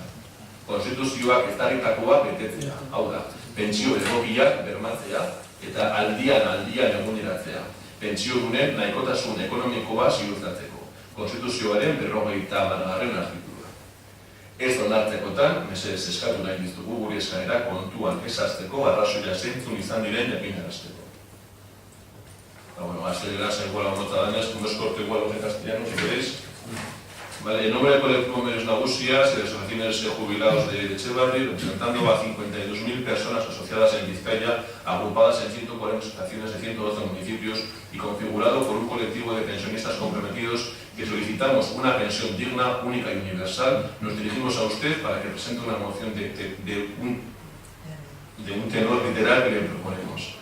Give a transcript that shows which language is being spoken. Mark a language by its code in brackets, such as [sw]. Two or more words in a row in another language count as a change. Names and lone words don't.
[eu] Konstituzioak ezarritakoa betetzea, hau da, pentsio egokiak bermatzea eta aldian eguneratzea, pentsiodunen nahikotasun ekonomikoa ziurtatzeko, Konstituzioaren 50. artikulua. Ez onartzekotan, mesedez eskatu nahi dizugu gure eskaera kontuan ez hartzeko arrazoia zeintzun izan diren jakinarazteko. Bueno, [es] acelerarse igual a Motadanes, como es corto igual en castellano, si queréis. Vale, en nombre del colectivo Medios Nagusias y de asociaciones de jubilados de Etxebarri, representando a 52.000 personas asociadas en Vizcaya, agrupadas en 140 asociaciones de 112 municipios y configurado por un colectivo de pensionistas comprometidos que solicitamos una pensión digna, única y universal, nos dirigimos a usted para que presente una moción de un tenor literal que le proponemos.